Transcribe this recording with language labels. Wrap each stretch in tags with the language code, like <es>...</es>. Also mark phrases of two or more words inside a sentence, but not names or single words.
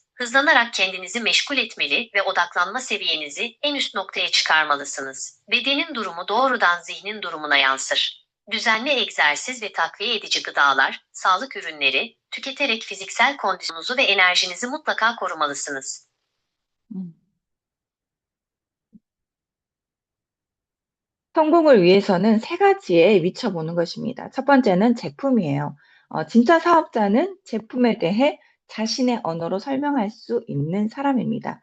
<tr>Hızlanarak kendinizi meşgul etmeli ve odaklanma seviyenizi en üst noktaya çıkarmalısınız. Bedenin durumu doğrudan zihnin durumuna yansır. Düzenli egzersiz ve takviye edici gıdalar, sağlık ürünleri tüketerek fiziksel kondisyonunuzu ve enerjinizi mutlaka korumalısınız.</tr> <ko>성공을 위해서는 세 가지에 미쳐보는 것입니다. 첫 번째는 제품이에요. 진짜 사업자는 제품에 대해 자신의 언어로 설명할 수 있는 사람입니다.</ko>